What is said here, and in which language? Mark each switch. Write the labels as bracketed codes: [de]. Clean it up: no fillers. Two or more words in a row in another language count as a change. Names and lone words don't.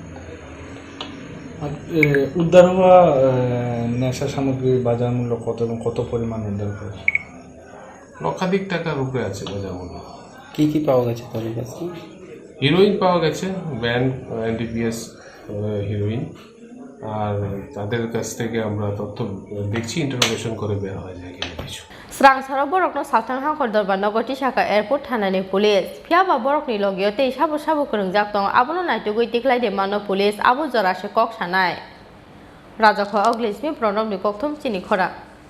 [bn] উদ্ধার হওয়া নেশা সামগ্রী বাজার মূল্য কত এবং কত পরিমাণ উদ্ধার করেছে লক্ষাধিক টাকার উপরে আছে বাজার মূল্য কি পাওয়া গেছে তাদের কাছে হিরোইন পাওয়া গেছে ব্যান্ড এনডিপিএস হিরোইন আর তাদের কাছ থেকে আমরা তথ্য দেখছি ইন্টারোগেশন করে বের হয়ে যায় কিছু [trp] Srang saro borokno saltang hangkor dorban nogoti saka airport Thanani police Fiaba borokni logio tei sabu krongjak tong abono naitugui tiklai de mano police abo jorase kok sanai Rajakha oglismi pronom ni kokthum Chini Khorang